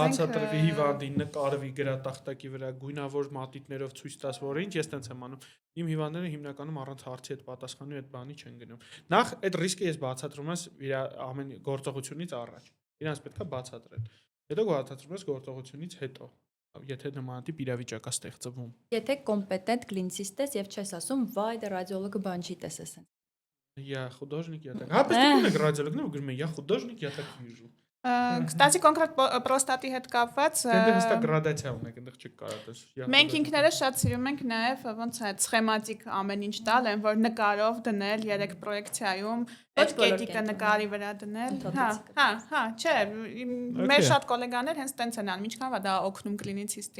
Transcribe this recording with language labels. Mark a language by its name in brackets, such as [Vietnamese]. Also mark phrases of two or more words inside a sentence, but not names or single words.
[Armenian] բացատրվի հիվանդին, նկարվի գրատախտակի վրա, գույնավոր մատիտներով ցույց տաս, որ ինչ ես տենց եմ անում։ Իմ հիվանդները հիմնականում առանց հարցի այդ պատասխանի այդ բանի չեն գնում։ Նախ այդ ռիսկը ես բացատրում ես իր ամեն գործողությունից առաջ։ Իրանց պետք է բացատրել։ Հետո բացատրում ես գործողությունից հետո։ Եթե նմանատիպ իրավիճակ է ստեղծվում։ Եթե կոմպետենտ կլինիսիստ ես եւ չես ասում, վայ, դա ռադիոլոգը բան չի տեսես։ [Russian] Я художник, я так. Просто радиолог, ну, говорю, я художник, я так вижу. [Armenian] Կստացի կոնկրետ պրոստատի հետ կապված Դե հստակ գրադացիա ունեք, այնտեղ չի կարատես։ Մենք ինքներս շատ սիրում ենք նաև ոնց է սխեմատիկ ամեն ինչ տալ, այն որ նկարով դնել 3 պրոյեկցիայում, այդ կետիկը նկարի վրա դնել։ Հա, չէ, մեր շատ գոլեգաներ հենց տենց են անում, ինչքան է դա օգնում կլինիսիստին։